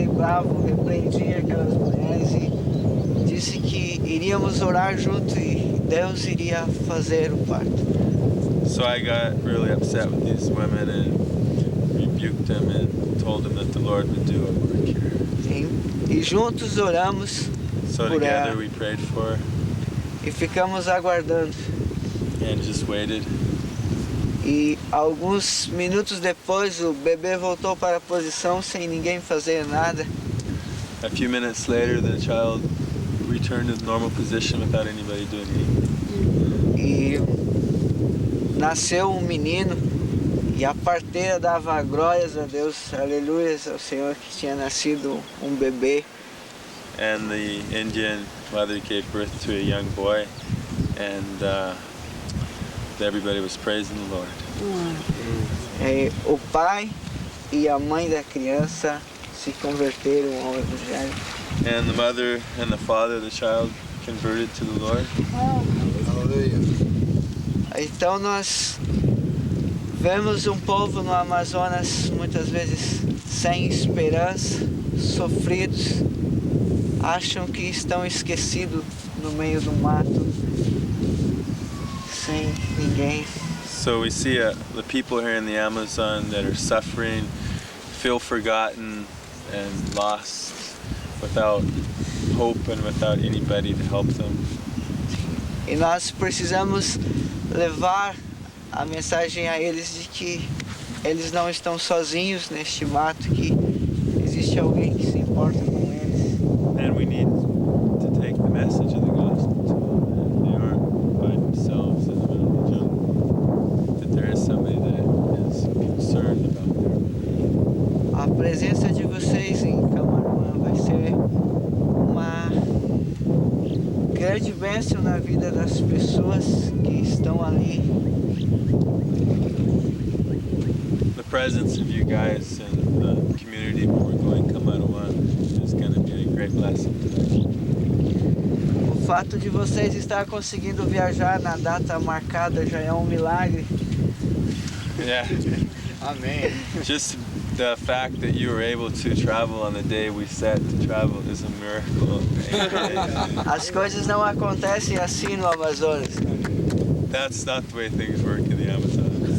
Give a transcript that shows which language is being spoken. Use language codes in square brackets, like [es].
[pt] Gustavo, repreendi aquelas mulheres e disse que iríamos orar junto e Deus iria fazer o parto. [en] So I got really upset with these women and rebuked them and told them that the Lord would do a work here. [pt] E juntos oramos [en] So [pt] por [en] together [pt] ela [en] we prayed for her [pt] e ficamos aguardando. [en] and just waited. [pt] E alguns minutos depois o bebê voltou para a posição sem ninguém fazer nada. [en] A few minutes later, the child returned to the normal position without anybody doing anything. [pt] E nasceu um menino e a parteira dava glórias a Deus, aleluias ao Senhor que tinha nascido um bebê. [en] And the Indian mother gave birth to a young boy, and everybody was praising the Lord. [pt] E o pai e a mãe da criança se converteram ao Evangelho. [en] And the mother and the father of the child converted to the Lord. [pt] Então nós vemos um povo no Amazonas muitas vezes sem esperança, sofridos, acham que estão esquecidos no meio do mato, sem ninguém. [en] So we see the people here in the Amazon that are suffering, feel forgotten and lost, without hope and without anybody to help them. [pt] E nós precisamos levar a mensagem a eles de que eles não estão sozinhos neste mato, que existe alguém que se importa com eles. [en] And we need to take the message of the gospel to them. They aren't by themselves in the middle of the jungle. That there is somebody that is concerned about them. [pt] A presença de vocês em Camaruã vai ser uma grande bênção na vida das pessoas que estão ali. [en] The presence of you guys in the community where we're going, Kamaruan, is going to be a great blessing to them. [pt] O fato de vocês estar conseguindo viajar na data marcada já é um milagre. [en] Yeah. [pt] Amém. [en] Just the fact that you were able to travel on the day we set to travel is a miracle. [pt] As coisas não acontecem assim no Amazonas. [en] That's not the way things work in the Amazon.